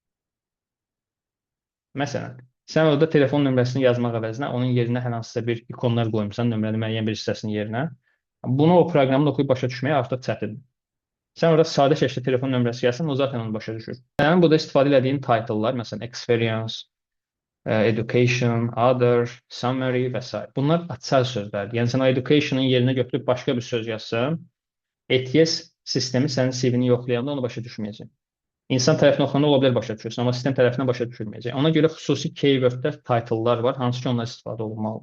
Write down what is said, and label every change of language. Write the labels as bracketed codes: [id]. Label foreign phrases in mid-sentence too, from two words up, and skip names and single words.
[az] Məsələn, sən orada telefon nömrəsini yazmaq əvəzinə onun yerinə hər hansısa bir ikonlar qoymusan, nömrənin müəyyən bir hissəsinin yerinə. Bunu o proqramda oxuyub başa düşməyə artıq çətindir. Sən orada sadə şəkildə telefon nömrəsi yazsan, o zaten onu başa düşür. Sənin burada istifadə etdiyin title'lar, məsələn, [en] experience, education, other, summary və s. [az] Bunlar açar sözlərdir. Yəni, sən education'ın yerinə götürüb başqa bir söz yazsan, ATS sistemi sənin CV-ni yoxlayanda onu başa düşməyəcək. İnsan tərəfindən oxunanda ola bilər başa düşürsün, amma sistem tərəfindən başa düşülməyəcək. Ona görə xüsusi keywordlər, title'lar var, hansı ki, onlar istifadə olunmalıdır.